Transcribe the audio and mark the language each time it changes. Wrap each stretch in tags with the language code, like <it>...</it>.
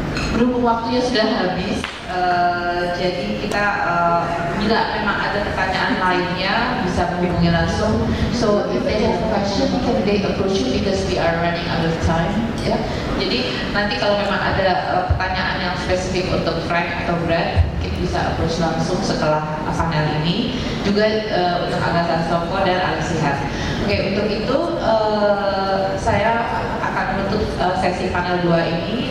<id>Berhubung waktunya sudah habis, jadi kita bila memang ada pertanyaan lainnya bisa menghubungi langsung.</id> <en>So if they have question, can they approach you because we are running out of time?</en> <id>Ya, jadi nanti kalau memang ada pertanyaan yang spesifik untuk Frank atau Brad, mungkin bisa approach langsung setelah panel ini. Juga untuk Angga Sasongko dan Sihar. Oke, untuk itu saya akan menutup sesi panel 2 ini.</id>